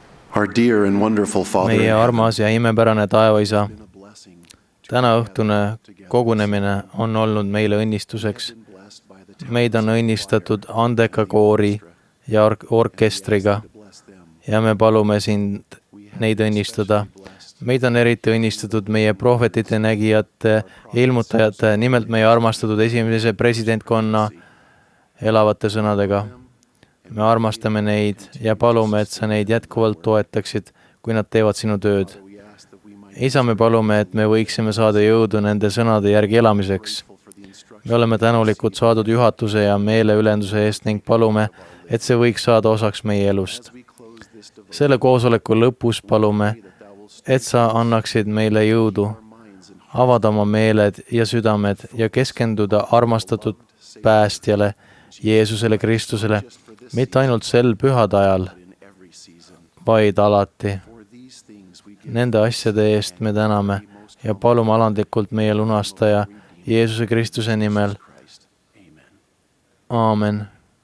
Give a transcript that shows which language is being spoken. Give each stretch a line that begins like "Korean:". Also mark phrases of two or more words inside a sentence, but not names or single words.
English: Our dear and wonderful Father,
Estonian: meie armas ja imepärane taevaisa,
English: been a blessing to
Estonian: tänaõhtune kogunemine on olnud meile õnnistuseks.
English: blessed by the
Estonian: Meid on õnnistatud andeka koori ja orkestriga
English: bless them.
Estonian: ja me palume sind neid õnnistada. Meid on eriti õnnistatud meie prohvetite, nägijate, ilmutajate, nimelt meie armastatud esimese presidentkonna elavate sõnadega. Me armastame neid ja palume, et sa neid jätkuvalt toetaksid, kui nad teevad sinu tööd.
English: We ask that we might
Estonian: Isa, me palume, et me võiksime saada jõudu nende sõnade järgi elamiseks.
English: for the instruction.
Estonian: Me oleme tänulikud saadud juhatuse ja meeleülenduse eest ning palume, et see võiks saada osaks meie elust.
English: We close this devotion
Estonian: Selle koosoleku lõpus palume,
English: that thou wilt
Estonian: et sa annaksid meile jõudu,
English: minds and
Estonian: avada oma meeled ja südamed ja keskenduda armastatud päästjale, Jeesusele Kristusele, mitte ainult sel pühade ajal,
English: in every season.
Estonian: vaid alati.
English: For these things we give
Estonian: Nende asjade eest me täname ja palume alandlikult meie lunastaja Jeesuse Kristuse nimel.
English: Christ. Amen.
Estonian: Aamen.